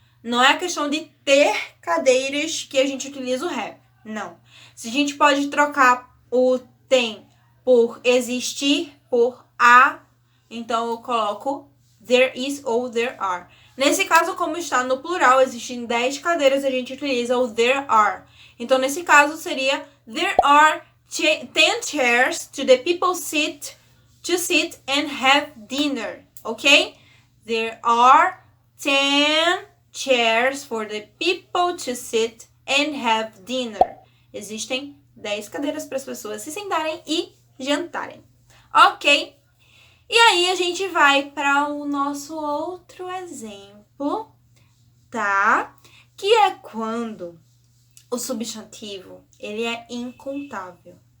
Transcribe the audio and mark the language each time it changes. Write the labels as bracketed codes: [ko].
[pt] Não é a questão de ter cadeiras que a gente utiliza o have. Não. Se a gente pode trocar o tem por existir por a, então eu coloco there is ou there are. Nesse caso, como está no plural, existem 10 cadeiras, a gente utiliza o there are. Então, nesse caso, seria [en] there are 10 chairs to the people to sit and have dinner. Ok? There are 10 chairs for the people to sit and have dinner. [pt] Existem 10 cadeiras para as pessoas se sentarem e jantarem. Ok? E aí, a gente vai para o nosso outro exemplo, tá? Que é quando o substantivo, ele é incontável.